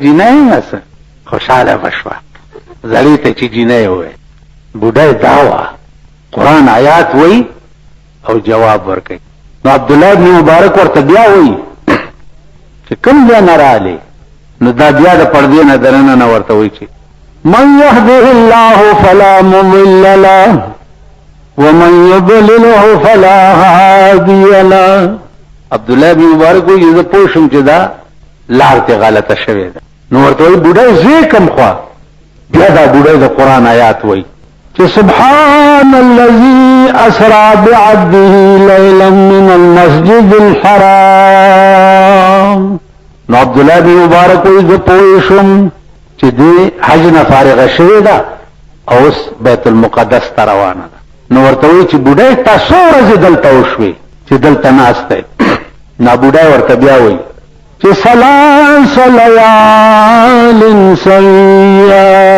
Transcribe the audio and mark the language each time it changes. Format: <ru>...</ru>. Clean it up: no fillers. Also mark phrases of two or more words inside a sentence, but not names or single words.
<ps>جینۍ هسه خوشحاله به شوه زړې ته چې جینۍ وویل بوډۍ دا وه قرآن آیات وایي او جواب ورکوي نو عبدالله بن مبارک ورته بیا وایي چې کوم ځای نه رالې نو دا بیا د پردې نه دننه نه ورته وایي چې</ps> <ar>من يهده الله فلا مضل له ومن يضلله فلا هادي له</ar> <ps>عبدالله بن مبارک وایي زه پوه شم چې دا لار ته غلطه شوې ده نو ورته وایي بوډۍ زه کوم خوا بیا دا بوډۍ د قرآن آیات وای چې</ps> <ar>سبحان الذي اسرا بعبده ليلا من المسجد الحرام.</ar> <ps>نو عبد الله بن مبارک وای زه پوه شم چې دې حج نه فارغه شوې ده او اوس بیت المقدس ته روانه ده. نو ورته وای چې بوډۍ تاسو ورځې دلته وشوې چې دلته ناسته. نا بوډۍ ورته بیا وای چې</ps> <ar>ثلاث لیال سویا.</ar>